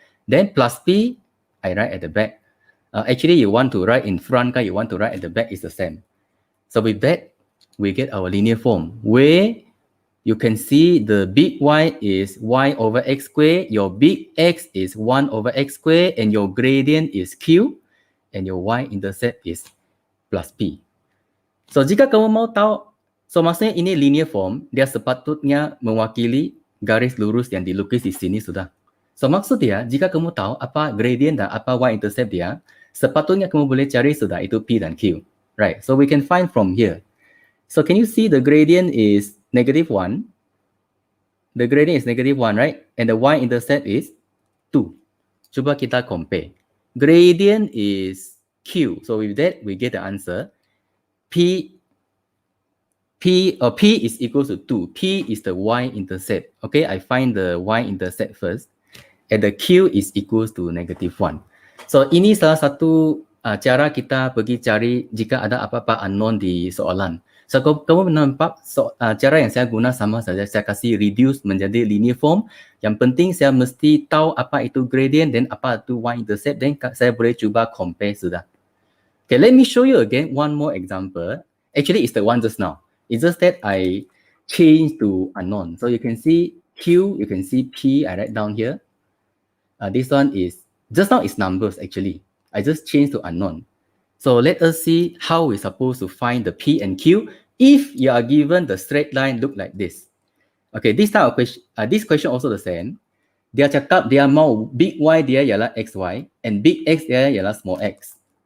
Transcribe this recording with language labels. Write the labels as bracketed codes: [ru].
[en] Then plus P, I write at the back. Actually, you want to write in front, you want to write at the back is the same. So with that, we get our linear form where you can see the big Y is Y over X square, your big X is 1 over X square, and your gradient is Q, and your Y-intercept is plus P. [ms] So jika kamu mau tahu, so maksudnya ini linear form, dia sepatutnya mewakili garis lurus yang dilukis di sini sudah. So maksud dia, jika kamu tahu apa gradient dan apa y-intercept dia, sepatutnya kamu boleh cari sudah itu P dan Q. [en] Right, so we can find from here. So can you see the gradient is negative 1? The gradient is negative 1, right? And the y-intercept is 2. [ms] Cuba kita compare. [en] Gradient is Q. So with that, we get the answer. P is equal to 2. P is the y-intercept. Okay, I find the y-intercept first. And the Q is equals to negative 1. [ms] So ini salah satu cara kita pergi cari jika ada apa-apa unknown di soalan. So kamu nampak cara yang saya guna sama saja. Saya kasih reduce menjadi linear form. Yang penting saya mesti tahu apa itu gradient dan apa itu y-intercept. Dan saya boleh cuba compare sudah. [en] Okay, let me show you again one more example. Actually, it's the one just now. It's just that I changed to unknown. So you can see Q, you can see P, I write down here. This one is, just now is numbers actually. I just changed to unknown. So let us see how we're supposed to find the P and Q if you are given the straight line look like this. Okay, this type of question, this question also the same. [ms] dia cakap dia mau big Y dia ialah XY and big X dia ialah small x.